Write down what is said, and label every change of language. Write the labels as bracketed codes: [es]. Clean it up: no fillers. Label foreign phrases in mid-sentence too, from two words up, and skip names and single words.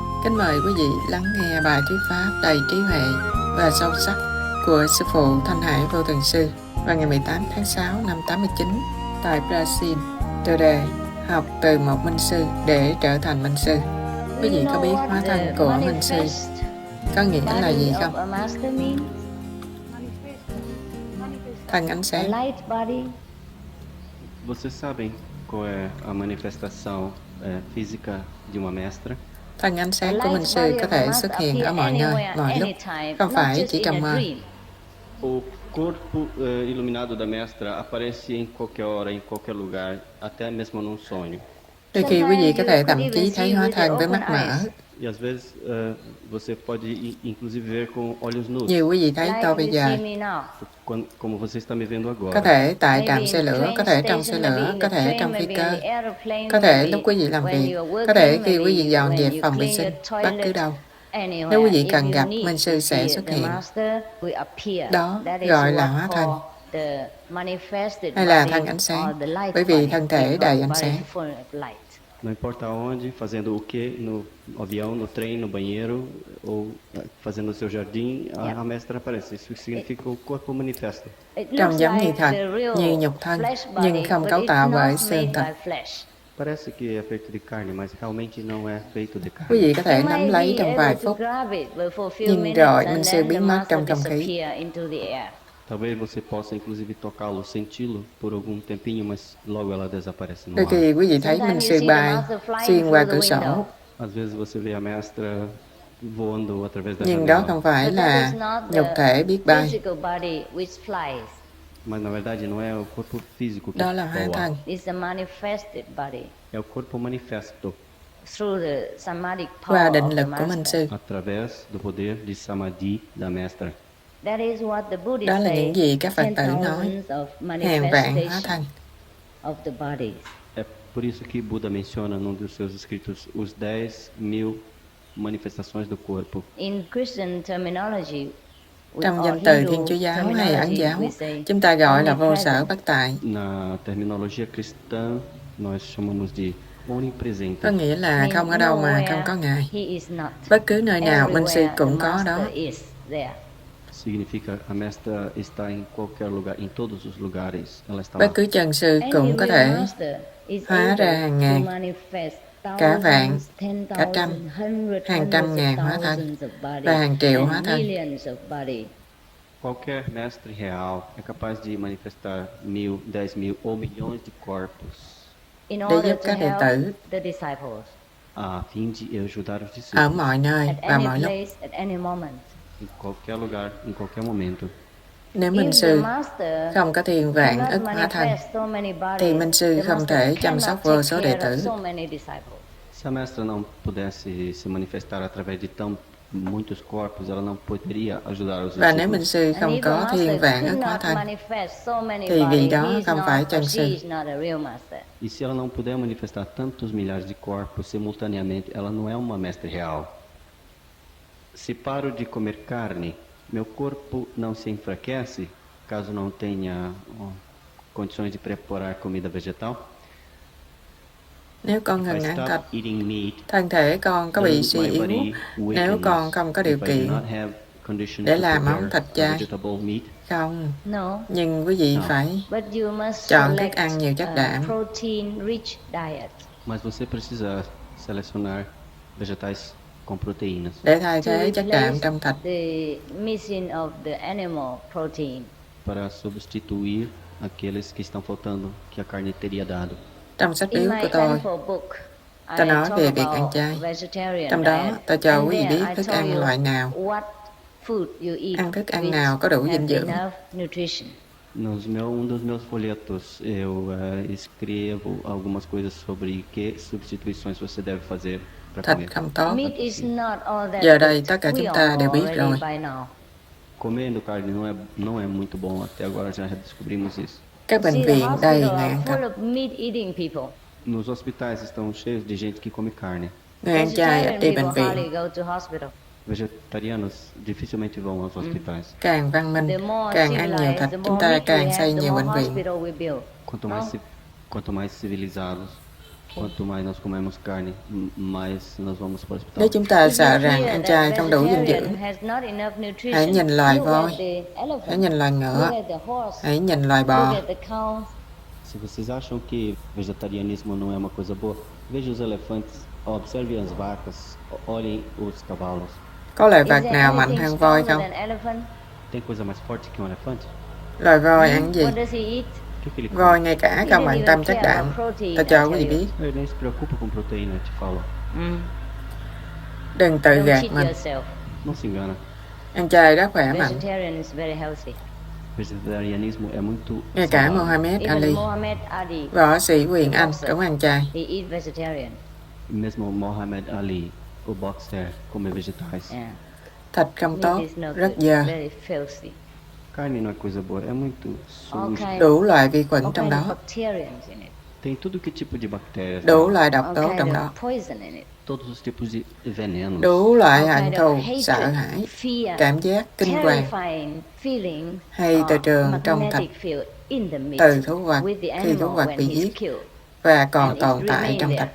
[vi] Kính mời quý vị lắng nghe bài thuyết pháp đầy trí huệ và sâu sắc của Sư phụ Thanh Hải Vô Thường Sư vào ngày 18 tháng 6 năm 89 tại Brazil. Tựa đề học từ một minh sư để trở thành minh sư. Quý vị có biết hóa thân của minh sư có nghĩa là gì không? Thân ánh sáng. [pt] Vocês sabem qual é a manifestação física de uma mestra? [vi] Thân ánh sáng của minh sư có thể xuất hiện ở mọi nơi, mọi lúc, không phải chỉ trong mơ. [pt] O corpo iluminado da mestra aparece em qualquer hora, em qualquer lugar, até mesmo num sonho. [vi] Đôi khi quý vị có thể thậm chí thấy hóa thân với mắt mở. [pt] E às vezes você pode inclusive ver com olhos nus. [vi] Như quý vị thấy tôi bây giờ. [pt] Como você está me vendo agora. [vi] Có thể tại trạm xe lửa, có thể trong xe lửa, có thể trong phi cơ, có thể lúc quý vị làm việc, có thể khi quý vị dọn dẹp phòng vệ sinh, bất cứ đâu. Nếu quý vị cần gặp, minh sư sẽ xuất hiện. Đó gọi là hóa thân, hay là thân ánh sáng, bởi vì thân thể đầy ánh sáng. [pt] Não importa onde, fazendo o quê, no avião, no trem, no banheiro ou fazendo no seu jardim, a mestra aparece. Isso significa o corpo manifesto. [vi] Trông giống như thật, như nhục thân, nhưng không cấu tạo bởi xương thịt. [pt] Parece que é feito de carne, mas realmente não é feito de carne. [vi] Quý vị có thể nắm lấy trong vài phút, nhưng rồi minh sư biến mất trong không khí. [pt] Talvez você possa inclusive tocá-lo, senti-lo por algum tempinho, mas logo ela desaparece no [vi] Đôi [pt] ar. [vi] khi quý vị thấy minh sư bay xuyên qua cửa sổ. [pt] Às vezes você vê a mestra voando através da [vi] Nhưng đó [pt] janela. [vi] không phải là nhục thể biết bay. [pt] Mas na verdade não é o corpo físico que [vi] Đó là hóa [pt] voa. [vi] thân. [pt] É o corpo manifesto. [vi] Qua định lực của minh sư. [pt] Através do poder de samadhi da mestra. [vi] Đó là những gì các Phật tử nói, hàng vạn hóa thân. [pt] É por isso que Buda menciona num dos seus escritos os 10.000 manifestações do corpo. [vi] Trong danh từ Thiên Chúa giáo hay Ấn giáo, chúng ta gọi là vô sở bất tại. [pt] Na terminologia cristã, nós chamamos de onipresente. [vi] Có nghĩa là không ở đâu mà không có Ngài. Bất cứ nơi nào, minh sư cũng có đó. [pt] Significa a mestra está em qualquer lugar, em todos os lugares. Ela está [vi] Bất [pt] lá. [vi] cứ chân sư cũng có thể hóa ra hàng ngàn, cả vạn, cả trăm, hàng trăm ngàn hóa thân và hàng triệu hóa thân. [pt] Qualquer mestre real é capaz de manifestar 1.000, 10.000 ou milhões de corpos [vi] Để giúp các đệ tử [pt] a fim de ajudar os [vi] ở [pt] discípulos [vi] mọi nơi và mọi lúc. [pt] em qualquer lugar, em qualquer momento. [vi] Nếu minh sư không có tiền vạn ức hóa thân, thì minh sư không thể chăm sóc vô số đệ tử. [pt] Se a mestra não pudesse se manifestar através de tão muitos corpos, ela não poderia ajudar os [vi] Và nếu minh [pt] discípulos. [vi] sư không có thiên vạn ức hóa thân, thì vị đó không phải chân sư. [pt] E se ela não puder manifestar tantos milhares de corpos simultaneamente, ela não é uma mestre real. Se paro de comer carne, meu corpo não se enfraquece caso não tenha condições de preparar comida vegetal? [vi] Nếu con ngừng [en] If I [vi] ăn [en] stop [vi] thịt, [en] eating meat, [vi] thân thể con có bị [en] doesn't [vi] suy [en] my [vi] yếu [en] body [vi] nếu con không có điều [en] weakness if I [vi] kiện [en] do not have conditions [vi] để [en] to [vi] làm món [en] prepare [vi] thịt chay? [en] vegetable meat? [vi] Không, nhưng quý vị phải chọn thức ăn nhiều chất đạm. [pt] Mas você precisa selecionar vegetais com proteínas [vi] Để thay thế chất đạm trong thịt. [pt] para substituir aqueles que estão faltando, que a carne teria dado. [vi] Trong sách yếu của tôi nói về việc ăn chay. Trong đó, tôi cho quý vị biết thức ăn loại nào, ăn thức ăn nào có đủ dinh dưỡng. [pt] Um dos meus folhetos, eu escrevo algumas coisas sobre que substituições você deve fazer para [vi] Thịt [pt] comer. [vi] không tốt. Giờ đây tất cả chúng ta đều biết rồi. [pt] Comendo carne não é muito bom, até agora já descobrimos isso. [vi] Các bệnh viện đầy người ăn thịt. [pt] Nos hospitais estão cheios de gente que come carne. [vi] Người ăn chay ít đi bệnh viện. [pt] Vegetarianos dificilmente vão aos hospitais. [vi] Càng văn minh, càng ăn nhiều thịt, chúng ta càng xây nhiều bệnh viện. [pt] Quanto mais civilizados, Quanto mais nós comemos carne, mais nós vamos para o hospital. [vi] Nếu chúng ta sợ rằng ăn chay không đủ dinh dưỡng, hãy nhìn loài voi, hãy nhìn loài ngựa, hãy nhìn loài bò. [pt] Se vocês acham que vegetarianismo não é uma coisa boa, vejam os elefantes, observem as vacas, olhem os cavalos. [vi] Có loài vật nào mạnh hơn voi không? [pt] Tem coisa mais forte que um elefante? [vi] Loài voi ăn gì? [pt] O que que ele come? [vi] Voi ngay cả không bận tâm chất đạm. Ta cho quý vị biết. [pt] Ele nem se preocupa com proteína, eu te falo. [vi] Đừng tự gạt mình. [pt] Não se engana. [vi] Ăn chay rất khỏe mạnh. [pt] Vegetarianismo é muito [vi] Ngay cả Muhammad Ali, võ sĩ quyền Anh cũng ăn chay. [pt] mesmo Muhammad Ali, o boxer, come vegetais. [vi] Thịt không tốt, rất dơ. [pt] Carne não é coisa boa, é muito sujo. [vi] Đủ loại vi khuẩn trong đó, [pt] Tem tudo que tipo de bactérias, [vi] đủ loại độc tố trong đó, [pt] todos os tipos de venenos. [vi] đủ loại hận thù, sợ hãi, cảm giác kinh hoàng hay từ trường trong thịt, từ thú vật khi thú vật bị giết và còn tồn tại trong thịt.